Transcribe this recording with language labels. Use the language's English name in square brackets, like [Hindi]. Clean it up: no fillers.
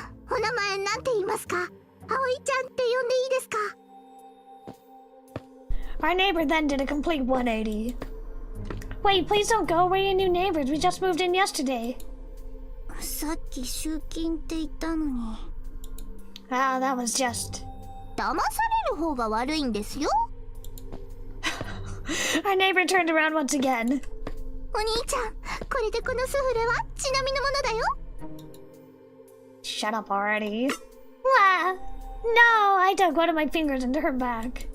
[Japanese] お名前なんて言いますか？葵ちゃんって呼んでいいですか？ [English] Our neighbor then did a complete 180. Wait, please don't go. We're your new neighbors. We just moved in yesterday. [Japanese] さっき集金って言ったのに。 [English] Ah, that was just... [Japanese] 騙される方が悪いんですよ。 [English] Our neighbor turned around once again. [Japanese] お兄ちゃん、これでこのスフレはちなみのものだよ。 [English] Shut up already. Wow. No, I dug one of my fingers into her back.